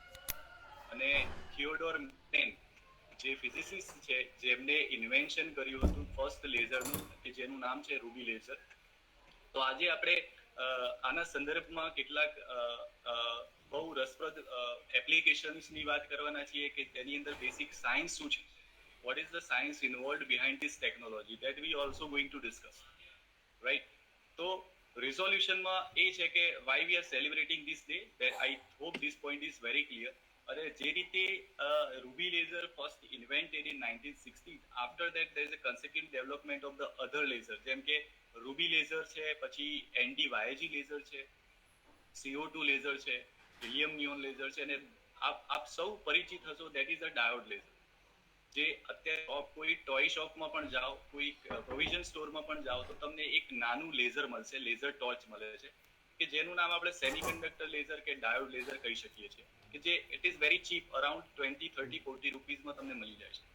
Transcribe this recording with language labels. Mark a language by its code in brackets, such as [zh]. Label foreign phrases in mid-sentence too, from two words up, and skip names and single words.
[gu] અને થિયોડોર મેન જે ફિઝિસિસ્ટ છે જેમને ઇન્વેન્શન કર્યું હતું ફર્સ્ટ લેઝરનું, કે જેનું નામ છે રૂબી લેઝર. તો આજે આપણે આના સંદર્ભમાં કેટલાક બહુ રસપ્રદ એપ્લિકેશન્સની વાત કરવાના છીએ કે તેની અંદર [en] basic science [gu] શું છે, [en] what is the science involved behind this technology, that we also going to discuss, right? [gu] તો રિઝોલ્યુશનમાં એ છે કે [en] why we are celebrating this day, that I hope this point is very clear. [gu] અને જે રીતે [en] રૂબી લેઝર First invented in 1960, after that there is a consequent development of the other laser, [gu] જેમ કે રૂબી લેઝર છે, પછી ND-YAG લેઝર છે, CO2 લેઝર છે, હિલિયમ નિયોન લેઝર છે, અને આપ સૌ પરિચિત હશો [en] that is a diode laser, [gu] જે અત્યારે કોઈ ટોય શોપમાં પણ જાઓ, કોઈ પ્રોવિઝન સ્ટોરમાં પણ જાઓ તો તમને એક નાનું લેઝર મળશે, [en] laser torch [gu] મળે છે, કે જેનું નામ આપણે [en] semiconductor laser [gu] કે [en] diode laser [gu] કહી શકીએ છીએ, કે જે [en] it is very cheap, around [gu] 20, 30, 40 રૂપીઝમાં તમને મળી જાય છે.